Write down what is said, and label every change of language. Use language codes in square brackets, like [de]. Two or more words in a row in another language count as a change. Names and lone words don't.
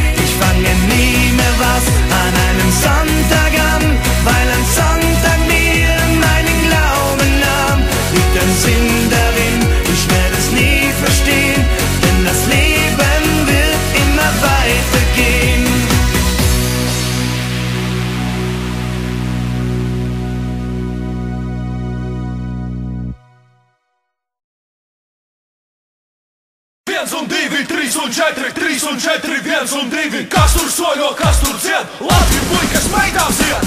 [de] Ich fange nie mehr was an einem Sonntag an, weil ein Sonntag mir meinen Glauben nahm. Liegt ein Sinn darin, ich werde es nie verstehen, denn das Leben wird immer weitergehen. [lv] Trīs un četri, viens un divi. Kas tur soļo, kas tur dzied? Labi, puikas, meitām zied!